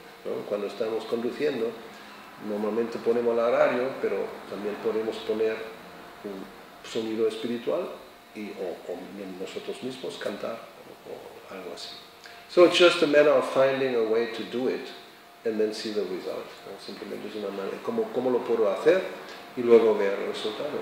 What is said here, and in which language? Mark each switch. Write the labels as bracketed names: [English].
[Spanish] ¿No? Cuando estamos conduciendo, normalmente ponemos la radio, pero también podemos poner un sonido espiritual o nosotros mismos cantar o algo así. [English] So it's just a matter of finding a way to do it and then see the result. [Spanish] ¿No? Simplemente es una manera, ¿cómo lo puedo hacer? Y luego ver el resultado.